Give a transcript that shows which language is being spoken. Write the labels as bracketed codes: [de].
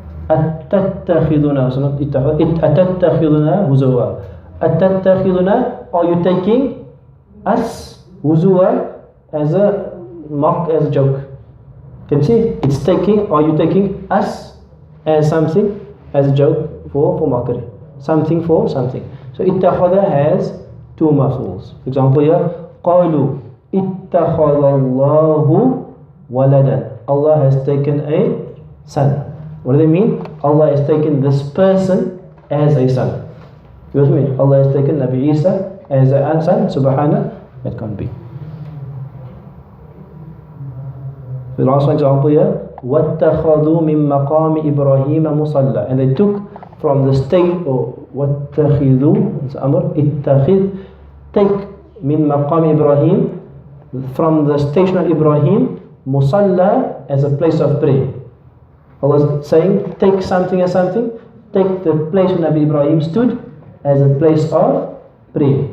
[ar] أتتخذنا, [en] so not [ar] أتتخذنا هزوا. [en] أتتخذنا, are you taking us huzwa as a mock, as a joke? Can you see? It's taking, are you taking us as something, as a joke for mockery? Something for something. So ittakhadha has two maf'uls. For example here, [ar] قالوا اتخذ الله ولدا. [en] Allah has taken a son. What do they mean? Allah has taken this person as a son. You know what I mean? Allah has taken Nabi Isa as a son. Subhana, that can't be. The last example here, [ar] وَاتَّخَذُوا مِن مَقَامِ إِبْرَاهِيمَ مُصَلَّى. [en] And they took from the state, or [ar] وَاتَّخِذُوا, [en] it's Amr, اتَّخِذ, take min maqam Ibrahim, from the station of Ibrahim, musalla, as a place of prayer. Allah is saying, take something as something, take the place where Nabi Ibrahim stood as a place of prayer.